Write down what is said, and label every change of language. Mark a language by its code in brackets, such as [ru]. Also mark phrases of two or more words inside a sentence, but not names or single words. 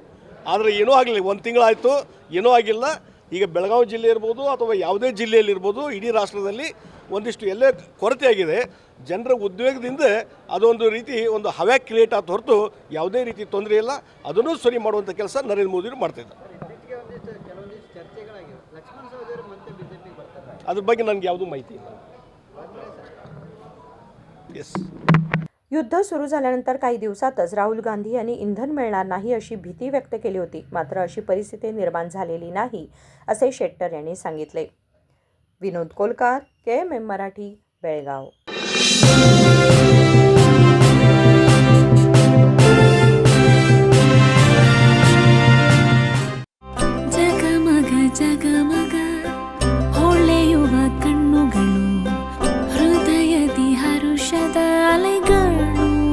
[kn] ಆದರೆ ಏನೂ ಆಗಲಿಲ್ಲ, 1 ತಿಂಗಳಾಯಿತು, ಏನೂ ಆಗಿಲ್ಲ. ಈಗ ಬೆಳಗಾವಿ ಜಿಲ್ಲೆ ಇರ್ಬೋದು ಅಥವಾ ಯಾವುದೇ ಜಿಲ್ಲೆಯಲ್ಲಿರ್ಬೋದು, ಇಡೀ ರಾಷ್ಟ್ರದಲ್ಲಿ ಒಂದಿಷ್ಟು ಎಲ್ಲೇ ಕೊರತೆ ಆಗಿದೆ. ಜನರ ಉದ್ವೇಗದಿಂದ ಅದೊಂದು ರೀತಿ ಒಂದು ಹವ್ಯಾ ಕ್ರಿಯೇಟ್ ಆದ ಹೊರತು ಯಾವುದೇ ರೀತಿ ತೊಂದರೆ ಇಲ್ಲ. ಅದನ್ನು ಸರಿ ಮಾಡುವಂಥ ಕೆಲಸ ನರೇಂದ್ರ ಮೋದಿಯವರು ಮಾಡ್ತಾಯಿದ್ದಾರೆ. ಅದ್ರ ಬಗ್ಗೆ ನನಗೆ ಯಾವುದೂ ಮಾಹಿತಿ ಇಲ್ಲ. [en] येस. [mr] युद्ध सुरू झाल्यानंतर काही दिवसातच राहुल गांधी यांनी इंधन मिळणार नाही अशी भीती व्यक्त केली होती. मात्र अशी परिस्थिती निर्माण झालेली नाही असे शेट्टर यांनी सांगितले. विनोद कोलकार, KMM मराठी, बेळगाव. [kn] ಜಗಮಗ ಜಗಮಗ ಹೊಳೆಯುವ ಕಣ್ಣುಗಳು, ಹೃದಯದಿ ಹರುಷದ ಅಲೆಗಳು.